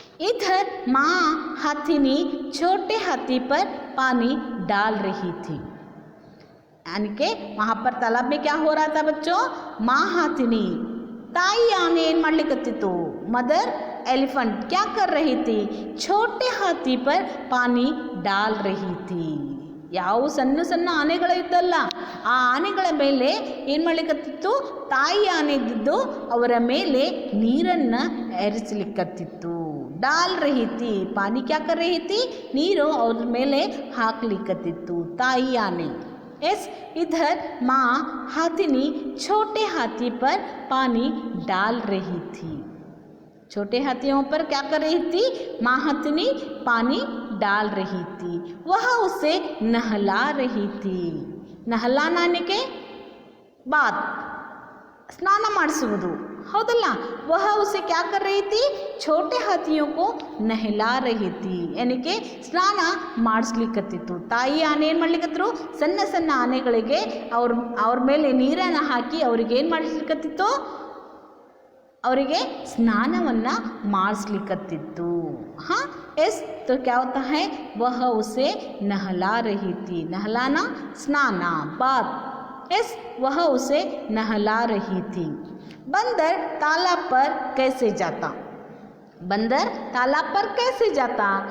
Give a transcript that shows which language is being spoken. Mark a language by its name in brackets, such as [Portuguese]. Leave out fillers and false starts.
[Hindi] इधर माँ हाथिनी छोटे हाथी पर पानी डाल रही थी। यानी कि वहाँ पर तालाब में क्या हो रहा था बच्चों, माँ हाथिनी ताई आने [Kannada] ಏನು ಮಾಡ್ಲಿಕ್ಕತ್ತಿತ್ತು, [Hindi] मदर एलिफेंट क्या कर रही थी, छोटे हाथी पर पानी डाल रही थी। [Kannada] ಯಾವ ಸಣ್ಣ ಸಣ್ಣ ಆನೆಗಳು ಇದ್ದಲ್ಲ, ಆ ಆನೆಗಳ ಮೇಲೆ ಏನು ಮಾಡ್ಲಿಕ್ಕತ್ತಿತ್ತು, ತಾಯಿ ಆನೆ ಇದ್ದಿದ್ದು ಅವರ ಮೇಲೆ ನೀರನ್ನು ಎರಚಲಿಕ್ಕತ್ತಿತ್ತು। [Hindi] डाल रही थी, पानी क्या कर रही थी, [Kannada] ನೀರು ಅವ್ರ ಮೇಲೆ ಹಾಕ್ಲಿಕ್ಕತ್ತಿತ್ತು ತಾಯಿ ಆನೆ। [Hindi] यस, इधर माँ हाथिनी छोटे हाथी पर पानी डाल रही थी। छोटे हाथियों पर क्या कर रही थी, माँ हाथिनी पानी डाल रही थी। वह उसे नहला रही थी। नहलाने के बाद [Kannada] ಸ್ನಾನ ಮಾಡಿಸುವುದು, [Hindi] हौदला वह उसे क्या कर रही थी, छोटे हाथियों को नहला रही थी, यानी कि [Kannada] ಸ್ನಾನ ಮಾಡಿಸ್ಲಿಕ್ಕತ್ತಿತ್ತು. ತಾಯಿ ಆನೆ ಏನು ಮಾಡ್ಲಿಕ್ಕತ್ರು, ಸಣ್ಣ ಸಣ್ಣ ಆನೆಗಳಿಗೆ ಅವ್ರ ಮೇಲೆ ನೀರನ್ನು ಹಾಕಿ ಅವ್ರಿಗೆ ಏನು ಮಾಡಿಸ್ಲಿಕ್ಕತ್ತಿತ್ತು, ಅವರಿಗೆ ಸ್ನಾನವನ್ನು ಮಾಡಿಸ್ಲಿಕ್ಕತ್ತಿತ್ತು. [Hindi] हाँ एस तो क्या होता है, वह उसे नहला रही थी. नहलाना स्नाना बात. एस वह उसे नहला रही थी. बंदर तालाब पर कैसे जाता. बंदर तालाब पर कैसे जाता.